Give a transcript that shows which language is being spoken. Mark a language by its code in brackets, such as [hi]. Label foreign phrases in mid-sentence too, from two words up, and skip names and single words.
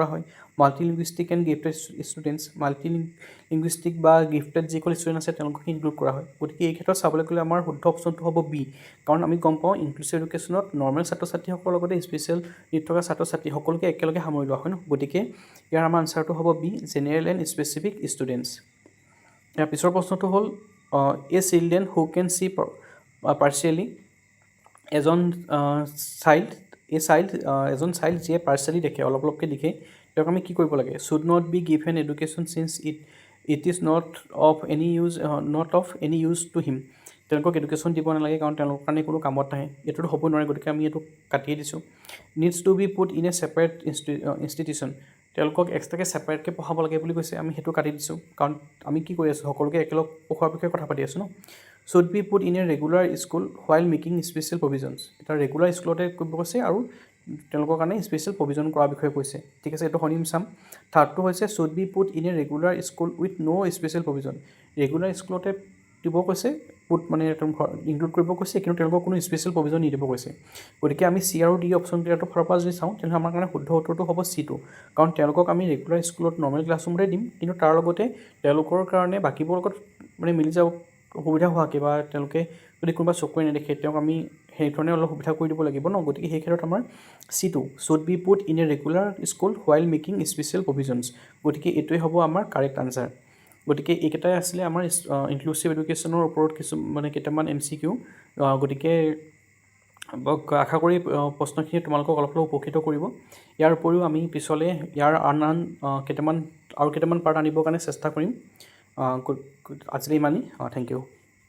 [as] হয় [en] multi linguistic and gifted students multi linguistic [as] বা গিফ্টেড যিসকল ষ্টুডেণ্ট আছে তেওঁলোকক ইনক্লুড কৰা হয় গতিকে এই ক্ষেত্ৰত চাবলৈ গ'লে আমাৰ শুদ্ধ অপশ্যনটো হ'ব বি কাৰণ আমি গম পাওঁ [en] inclusive educationত [as] নৰ্মেল ছাত্ৰ ছাত্ৰীসকলৰ লগতে [en] special need [as] থকা ছাত্ৰ ছাত্ৰী সকলোকে একেলগে সামৰি লোৱা হয় ন গতিকে ইয়াৰ আমাৰ আনচাৰটো হ'ব [en] B general and specific students [as] ইয়াৰ পিছৰ প্ৰশ্নটো হ'ল [en] a children who can see partially [as] এজন চাইল্ড যিয়ে পাৰ্চিয়েলি দেখে অলপ অলপকৈ দেখে তেওঁক আমি কি কৰিব লাগে [en] should not be give an education since it is not of any use to him [as] তেওঁলোকক এডুকেশ্যন দিব নালাগে কাৰণ তেওঁলোকৰ কাৰণে কোনো কামত নাহে এইটোতো হ'ব নোৱাৰে গতিকে আমি এইটো কাটিয়ে দিছোঁ [en] needs to be put in a separate institution [as] তেওঁলোকক এক্সট্ৰাকৈ ছেপাৰেটকৈ পঢ়াব লাগে বুলি কৈছে আমি সেইটো কাটি দিছোঁ কাৰণ আমি কি কৰি আছোঁ সকলোকে একেলগ পঢ়োৱাৰ বিষয়ে কথা পাতি আছোঁ ন [en] should be put in a regular school while making special provisions [as] এটা [en] regular schoolতে [as] কৰিব কৈছে আৰু তেওঁলোকৰ কাৰণে [en] special provision [as] কৰাৰ বিষয়ে কৈছে ঠিক আছে এইটো শুনিম চাম থাৰ্ডটো হৈছে [en] should be put in a regular school with no special provision regular schoolতে [as] দিব কৈছে পুট মানে ইনক্লুড কৰিব কৈছে কিন্তু তেওঁলোকক কোনো [en] special provision [as] নিদিব কৈছে গতিকে আমি চি আৰু ডি অপশ্যনকেইটাৰ ফালৰ পৰা যদি চাওঁ তেনেহ'লে আমাৰ কাৰণে শুদ্ধ উত্তৰটো হ'ব চিটো কাৰণ তেওঁলোকক আমি [en] regular schoolত normal classroomতে [as] দিম কিন্তু তাৰ লগতে তেওঁলোকৰ কাৰণে বাকীবোৰৰ লগত মানে মিলি যাব সুবিধা হোৱাকৈ বা তেওঁলোকে যদি কোনোবা চকুৰে নেদেখে তেওঁক আমি সেইধৰণে অলপ সুবিধা কৰি দিব লাগিব ন গতিকে সেই ক্ষেত্ৰত আমাৰ চিটো [en] should be put in a regular school while making special provisions [as] গতিকে এইটোৱে হ'ব আমাৰ [en] correct answer [as] গতিকে এইকেইটাই আছিলে আমাৰ [en] inclusive educationৰ [as] ওপৰত কিছু মানে কেইটামান MCQ গতিকে আশা কৰি প্ৰশ্নখিনি তোমালোকক অলপ অলপ উপকৃত কৰিব ইয়াৰ উপৰিও আমি পিছলৈ ইয়াৰ আন কেইটামান পাৰ্ট আনিবৰ কাৰণে চেষ্টা কৰিম আজিলৈ ইমানেই [en] thank you